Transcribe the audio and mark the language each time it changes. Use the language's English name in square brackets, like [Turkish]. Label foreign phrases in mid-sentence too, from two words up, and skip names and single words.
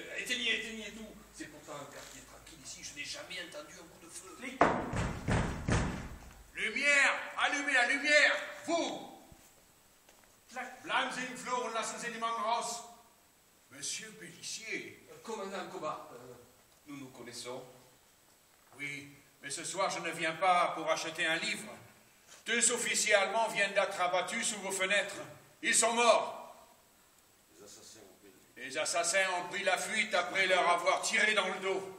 [French] éteignez tout. C'est pourtant un quartier tranquille ici, je n'ai jamais entendu un coup de feu. Lumière! Allumez la lumière! Vous! [German] Bleiben Sie im Flur und lassen Sie niemanden raus. [French] Monsieur Pélissier. Commandant Koba, nous nous connaissons. Oui, mais ce soir je ne viens pas pour acheter un livre. 2 officiers allemands viennent d'être abattus sous vos fenêtres. Ils sont morts. Les assassins ont pris la fuite après leur avoir tiré dans le dos.